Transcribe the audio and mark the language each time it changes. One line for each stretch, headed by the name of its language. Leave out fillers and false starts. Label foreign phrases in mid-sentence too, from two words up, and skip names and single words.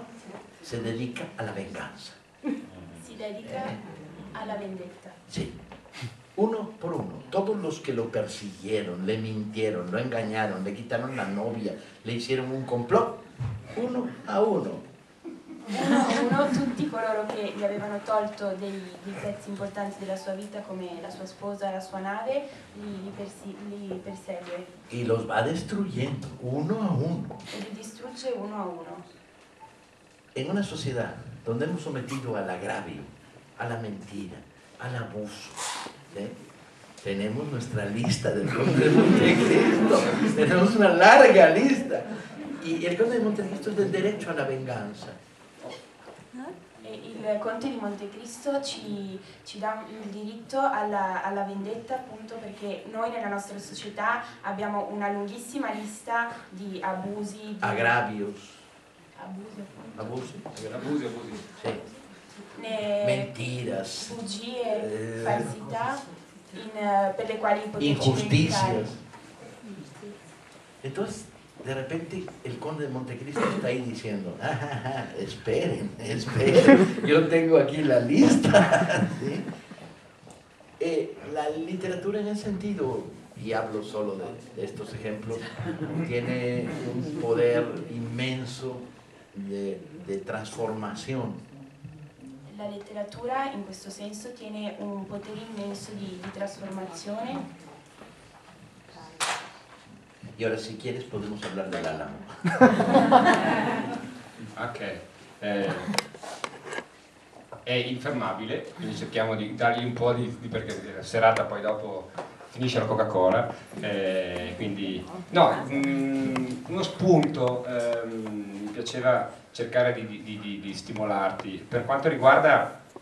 Spanish: Se dedica a la venganza.
Italian: Si dedica alla vendetta.
Spanish: Sí. Uno por uno. Todos los que lo persiguieron, le mintieron, lo engañaron, le quitaron la novia, le hicieron un complot, uno a uno.
Italian: Uno a uno, tutti coloro che gli avevano tolto dei pezzi importanti della sua vita, come la sua sposa, la sua nave, li persegue
Spanish: Y los va destruyendo uno a uno.
Italian: e li distrugge uno a uno.
Spanish: En una sociedad donde hemos sometido al agravio, a la mentira, al abuso, ¿sí? Tenemos nuestra lista del Conde de Montecristo, tenemos una larga lista. Y el Conde de Montecristo es del derecho a la venganza.
Italian: E il Conte di Montecristo ci dà il diritto alla vendetta, appunto perché noi nella nostra società abbiamo una lunghissima lista di abusi, di
Spanish: Agravios.
Italian: abusi, Abusi.
Spanish: Sí. Mentiras.
Italian: bugie, falsità per le quali poterci
Spanish: Injusticias.
Italian: vendicare.
Spanish: Entonces, de repente, el Conde de Montecristo está ahí diciendo, esperen, yo tengo aquí la lista. ¿Sí? La literatura en ese sentido, y hablo solo de estos ejemplos, tiene un poder inmenso de transformación.
Italian: La letteratura in questo senso tiene un potere immenso di trasformazione.
Spanish: Y ahora, si quieres, podemos hablar del Álamo. Ok.
Italian: È infermabile, quindi cerchiamo di dargli un po' perché la serata poi dopo finisce la Coca-Cola, quindi no, uno spunto, mi piaceva cercare di stimolarti per quanto riguarda